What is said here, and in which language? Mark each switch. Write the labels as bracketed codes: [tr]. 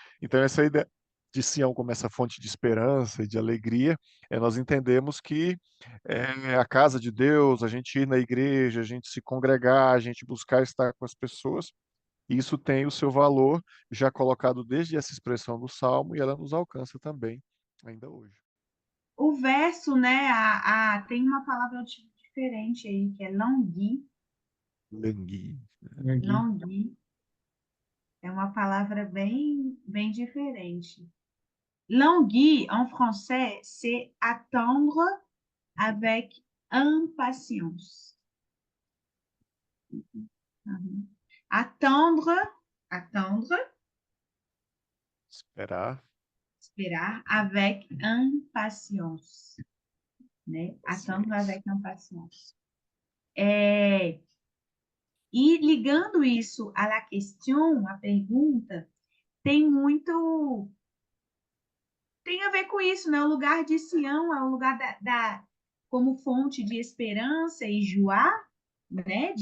[pt] Então, essa ideia de Sião como essa fonte de esperança e de alegria, nós entendemos que é a casa de Deus, a gente ir na igreja, a gente se congregar, a gente buscar estar com as pessoas, e isso tem o seu valor já colocado desde essa expressão do Salmo e ela nos alcança também, ainda hoje. O verso, né, tem uma palavra diferente aí, que é langui. Langui. Aqui. Langui é uma palavra bem diferente. [fr] Languir, en français, c'est attendre avec impatience. Mhm. Attendre, attendre, [pt] Esperar. esperar [fr] avec impatience, [pt] né? [fr] Attendre [pt] Paciência. [fr] avec impatience. [pt] É, e ligando isso [fr] à la question, [pt] a pergunta, tem muito, tem a ver com isso, né? O lugar de Sião é o lugar como fonte de esperança e joie, né?